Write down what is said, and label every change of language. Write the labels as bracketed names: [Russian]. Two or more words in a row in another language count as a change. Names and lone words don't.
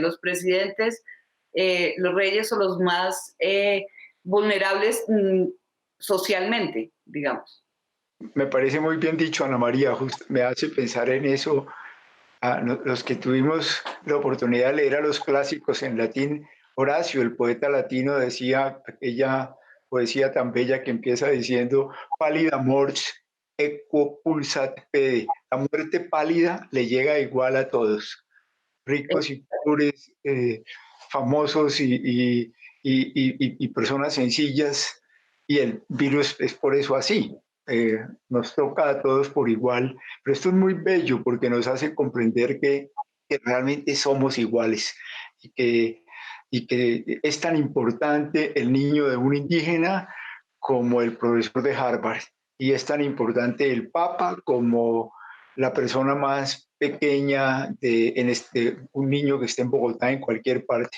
[Spanish] Los presidentes, los reyes o los más vulnerables socialmente, digamos. Me parece muy bien dicho, Ana María, me hace pensar en eso. Los que tuvimos la oportunidad de leer a los clásicos en latín, Horacio, el poeta latino, decía aquella poesía tan bella que empieza diciendo, [Latin] pálida mors equo pulsat pede. [Spanish] La muerte pálida le llega igual a todos, ricos y pobres, famosos y personas sencillas, y el virus es por eso así. Nos toca a todos por igual, pero esto es muy bello porque nos hace comprender que realmente somos iguales y que es tan importante el niño de un indígena como el profesor de Harvard, y es tan importante el Papa como la persona más pequeña un niño que esté en Bogotá, en cualquier parte.